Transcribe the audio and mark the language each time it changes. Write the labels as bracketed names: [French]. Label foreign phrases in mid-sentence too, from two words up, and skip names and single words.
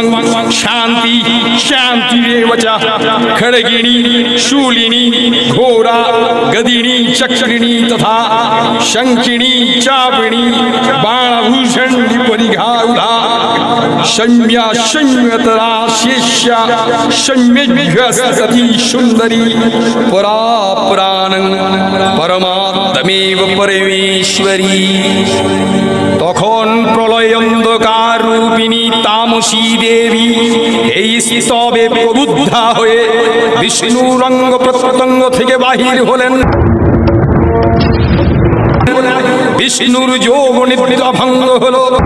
[Sanskrit] शांति शांतिरेव च खड्गिणी शूलिनी घोरा गदिनी चक्रिणी तथा शंखिनी चापिणी बाणभूषण परिघारुधा शम्या शम्यतरा शेष्या शम्यभ्यस्तति सुंदरी परा प्राणं परमात्मेव परमेश्वरी। [Bangla] তখন প্রলয় অন্ধকার রূপিণী তামসী দেবী এই স্তবে প্রবুদ্ধা হয়ে বিষ্ণুর অঙ্গ প্রত্যঙ্গ থেকে বাহির হলেন। বিষ্ণুর যোগ নিদ্রা ভঙ্গ হলো।